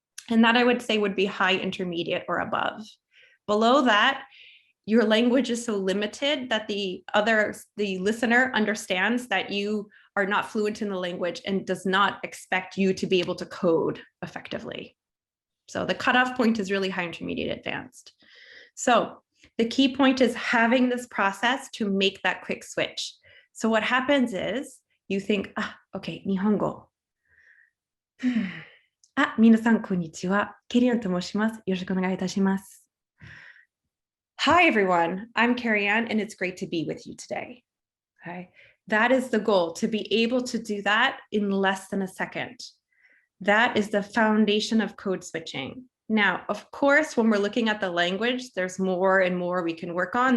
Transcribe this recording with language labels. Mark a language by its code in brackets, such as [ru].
[en] And that I would say would be high intermediate or above. Below that, your language is so limited that the listener understands that you are not fluent in the language and does not expect you to be able to code effectively. So the cutoff point is really high intermediate advanced. So the key point is having this process to make that quick switch. So what happens is you think, okay, 日本語。 [ja] 皆さんこんにちは。 Kerianneと申します。よろしくお願いいたします。 [en] Hi, everyone. I'm Kerianne, and it's great to be with you today. Okay, that is the goal, to be able to do that in less than a second. That is the foundation of code switching. Now, of course, when we're looking at the language, there's more and more we can work on.